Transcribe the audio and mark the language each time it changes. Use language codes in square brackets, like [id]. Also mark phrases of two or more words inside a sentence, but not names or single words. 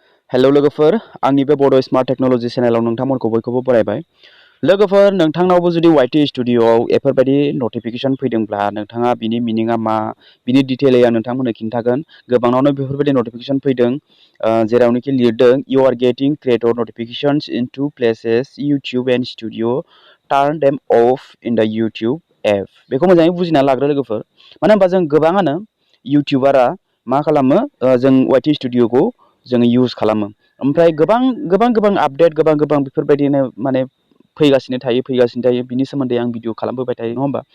[brx] हेलौ लोगोफोर आंनि बे बड स्मार्ट टेक्नोलॉजी चेनेलाव नोंथांमोनखौ बयखौबो बरायबाय। लोगोफोर नोंथांनावबो जुदि वाइटि स्टुडिय'आव एफोरबायदि नटिफिकेशन फैदोंब्ला नोंथाङा बिनि मिनिंआ मा बिनि डिटेलै आं नोंथांमोननो खिन्थागोन। गोबांनावनो बेफोरबायदि नटिफिकेशन फैदों जेरावनोखि लिरदों [en] you are getting creator notifications in two places YouTube and Studio turn them off in the YouTube app. [brx] बेखौ मोजाङै बुजिना लाग्रो लोगोफोर। मानो होनबा जों गोबाङानो यूट्यूबारा मा खालामो जों वाइटि स्टुडिय'खौ जोङो यूज खालामो। ओमफ्राय गोबां आपडेट गोबां बेफोरबायदिनो माने फैगासिनो थायो बिनि सोमोन्दै आं भिडिअ खालामबोबाय थायो नङा होमबा।